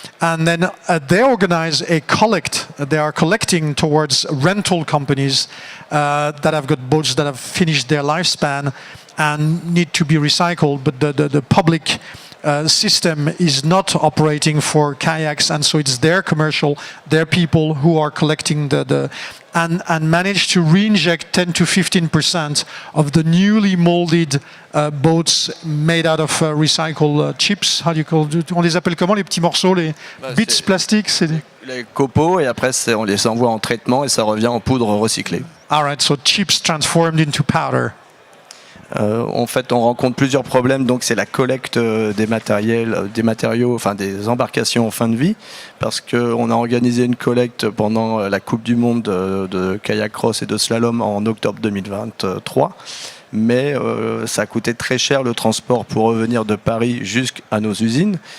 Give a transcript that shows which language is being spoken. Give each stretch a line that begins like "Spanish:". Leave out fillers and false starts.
English: And then they organize they are collecting towards rental companies that have got boats that have finished their lifespan and need to be recycled, but the public system is not operating for kayaks, and so it's their people who are collecting and manage to reinject 10 to 15% of the newly molded boats made out of recycled chips. How do you call it?
French: On les appelle comment, les petits morceaux, les bits plastiques? Les copeaux, et après on les envoie en traitement et ça revient en poudre recyclée.
English: All right, so chips transformed into powder.
French: En fait, on rencontre plusieurs problèmes. Donc, c'est la collecte des matériaux, enfin des embarcations en fin de vie, parce qu'on a organisé une collecte pendant la Coupe du Monde de kayak cross et de slalom en octobre 2023. Mais ça a coûté très cher le transport pour revenir de Paris jusqu'à nos usines.